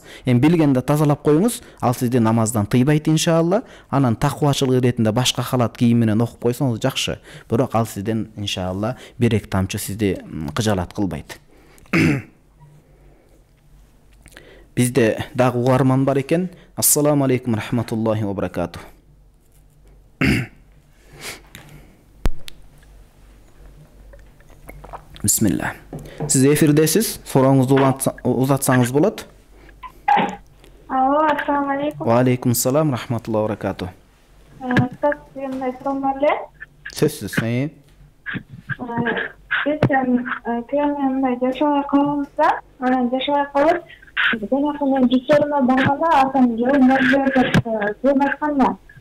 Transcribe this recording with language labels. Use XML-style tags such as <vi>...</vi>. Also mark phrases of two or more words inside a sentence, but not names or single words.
<ky>Эми билгенде тазалап коюңуз, ал сизди намаздан тыйбайт иншалла. Анан таквачылык иретинде башка халат кийим менен окуп койсоңуз жакшы. Бирок ал сизден иншалла 1-2 тамчы сизди кыжалат кылбайт. Бизде дагы угарман бар экен.</ky> <ar>السلام عليكم رحمة الله و بركاته. Бисмилlah.</ar> <ky>Сиз эфирдесиз. Сурооңузду узатсаңыз болот. Алло,</ky> <ar>السلام عليكم. و عليكم السلام رحمة الله و بركاته.</ar> <ky>Мындай суроо бар эле. Сөзсүз. Биз күйөөм мындай жашабай калганбыз да, анан жашабай калып, жанагы жүзөрүмө барганда атам жөн айтканда.</ky>